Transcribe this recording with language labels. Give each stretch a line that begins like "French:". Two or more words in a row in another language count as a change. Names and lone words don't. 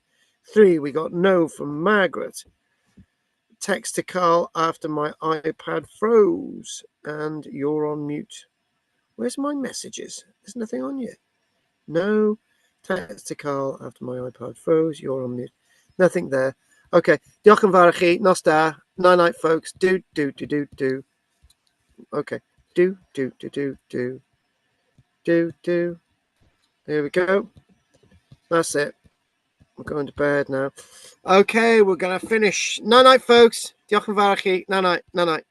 English: 3, we got no from Margaret. Text to Carl after my iPad froze, and you're on mute. Where's my messages? There's nothing on you. No. Text to Carl after my iPad froze. You're on mute. Nothing there.
Welsh: Okay. Diolch yn fawr i chi. Nos da.
English: Night, folks. Do. Okay. Do. There we go. That's it. I'm going to bed now. Okay, we're going to finish. Night, folks.
Welsh: Diolch yn fawr i chi. Night.